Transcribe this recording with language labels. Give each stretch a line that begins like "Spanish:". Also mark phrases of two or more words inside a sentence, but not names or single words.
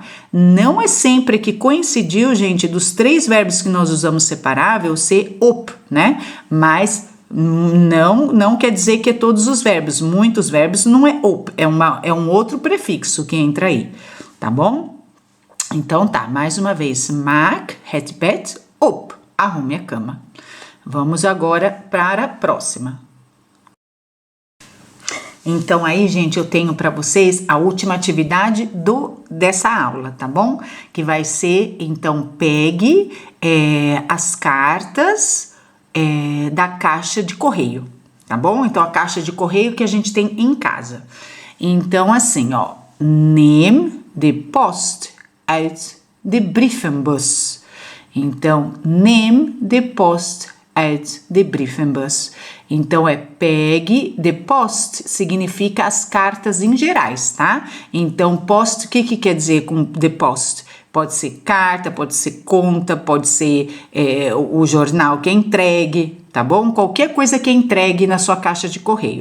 Portuguese: Não é sempre que coincidiu, gente, dos 3 verbos que nós usamos separável ser op, né? Mas não quer dizer que é todos os verbos. Muitos verbos não é op, é um outro prefixo que entra aí, tá bom? Então tá, mais uma vez,
Dutch: mak het bed op,
Portuguese: arrume a cama. Vamos agora para a próxima. Então aí, gente, eu tenho para vocês a última atividade dessa aula, tá bom? Que vai ser, então, pegue as cartas da caixa de correio, tá bom? Então, a caixa de correio que a gente tem em casa. Então, assim, ó,
Dutch: neem de post uit de brievenbus. Então, neem de post uit de brievenbus.
Portuguese: Então, pegue,
Dutch: de post
Portuguese: significa as cartas em gerais, tá? Então, post, o que quer dizer com
Dutch: de post?
Portuguese: Pode ser carta, pode ser conta, pode ser o jornal que é entregue, tá bom? Qualquer coisa que é entregue na sua caixa de correio.